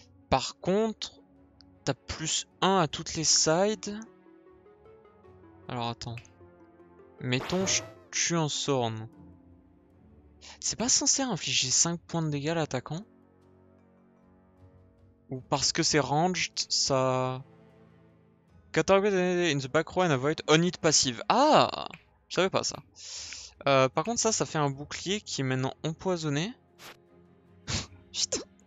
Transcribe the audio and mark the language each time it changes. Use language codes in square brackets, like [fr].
[fr] Par contre, t'as plus 1 à toutes les sides. Alors attends. Mettons, je tue un Sorn. C'est pas censé infliger 5 points de dégâts à l'attaquant? Ou parce que c'est ranged, ça... [en] Target in the back row and avoid on hit passive. [fr] Ah! Je savais pas ça. Par contre, ça fait un bouclier qui est maintenant empoisonné. Putain.